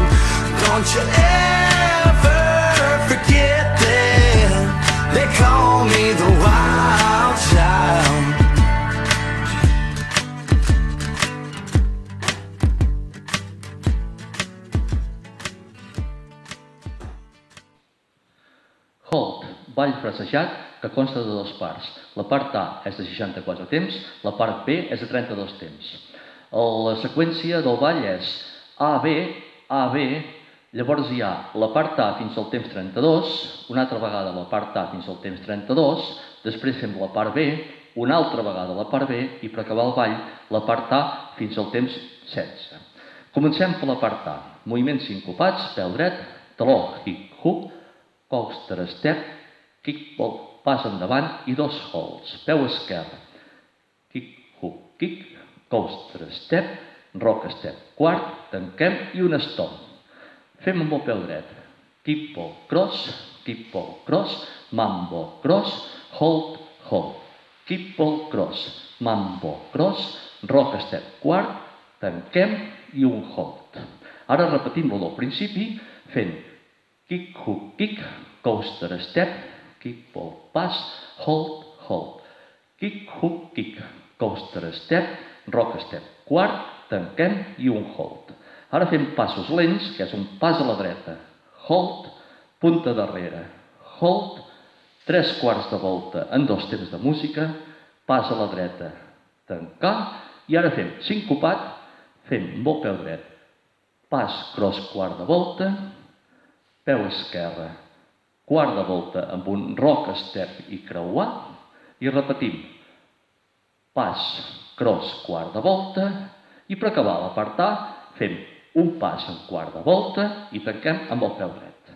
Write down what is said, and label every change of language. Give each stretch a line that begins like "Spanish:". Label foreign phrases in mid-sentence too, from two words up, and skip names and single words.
English: Don't you ever forget that they call me the wild child.
Catalan: Halt, ball frasejat que consta de dues parts. La part A és de 64 temps, la part B és de 32 temps. La seqüència del ball és A, B, llavors hi ha la part A fins al temps 32, una altra vegada la part A fins al temps 32, després fem la part B, una altra vegada la part B i per acabar el ball la part A fins al temps 16. Comencem per la part A. Moviments sincopats, peu dret, taló,
English: kick-hook, coaster step, kick-ball,
Catalan: pas endavant i dos holds. Peu esquerre,
English: kick-hook, kick, coaster step, rock step,
Catalan: quart, tanquem i un stop. Fem amb el peu dret,
English: kick-ball, cross, mambo, cross, hold, hold, kick-ball, cross, mambo, cross, rock step,
Catalan: quart, tanquem i un hold. Ara repetim-lo del principi fent
English: kick-hook, kick, coaster step, kick-ball, pass, hold, hold. Kick-hook, kick, coaster step, rock step,
Catalan: quart, tanquem i un hold. Ara fem passos lents, que és un pas a la dreta, hold, punta darrere, hold, 3/4 de volta en 2 temps de música, pas a la dreta, tancar, i ara fem sincopat, fem amb el peu dret, pas, cross, quart de volta, peu esquerre, quart de volta amb un
English: rock step
Catalan: i creuar, i repetim, pas, cross, quart de volta, i per acabar la part A fem un pas en quart de volta i tanquem amb el peu dret.